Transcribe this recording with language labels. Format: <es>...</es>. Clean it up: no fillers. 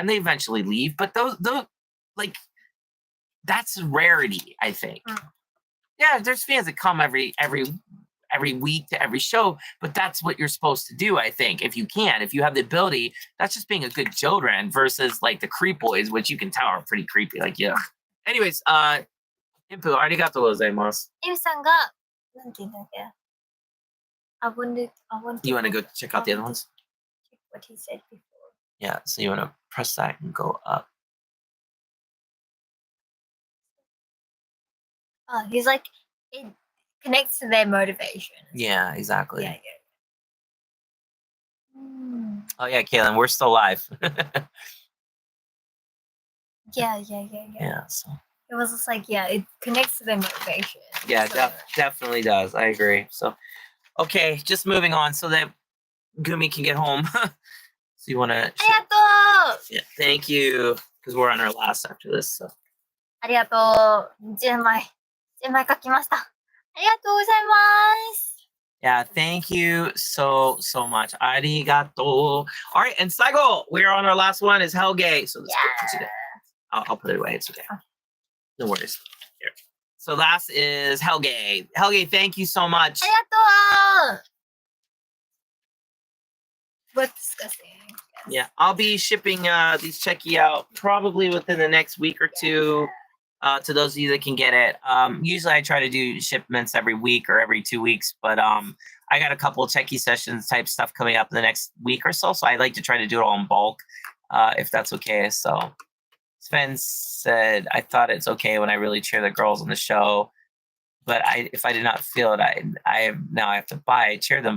<en>And they eventually leave, but those like that's rarity, I think. Yeah, there's fans that come every week to every show, but that's what you're supposed to do, I think. If you have the ability, that's just being a good children versus like the creep boys, which you can tell are pretty creepy. Like, yeah. Anyways, Impu,</en> <ja>arigato gozaimasu. エミさんが、なんて言うんだっけ</ja> <en>I want You want to go check out the other ones? check what he said before. Yeah, so you want to press that and go up. Oh, he's like, it connects to their motivation. Yeah, exactly. Yeah. Oh yeah, Kaylin, we're still live. Yeah. Yeah, so. It was just like, yeah, it connects to their motivation. Yeah, So- definitely does. I agree. So, okay, just moving on so that Gumi can get home. So you want to?</en> <ja>ありがとう</ja> <en>Yeah, thank you. Because we're on our last after this. So.</en> <ja>ありがとう。10枚書きました。ありがとうございます。</ja> <en>Yeah, thank you so much. Arigato. All right, and Saigo, we are on our last one. Is Helge. So let's put it. I'll put it away. It's okay. No worries. Here. So last is Helge. Helge, thank you so much.</en> <ja>ありがとう</ja> <en>What's disgusting? Yeah, I'll be shipping these Cheki out probably within the next week or two. To those of you that can get it. Usually I try to do shipments every week or every 2 weeks, but I got a couple of Cheki sessions type stuff coming up in the next week or so. So I like to try to do it all in bulk, if that's okay. So Sven said, I thought it's okay when I really cheer the girls on the show, but if I did not feel it, now I have to cheer them.</en>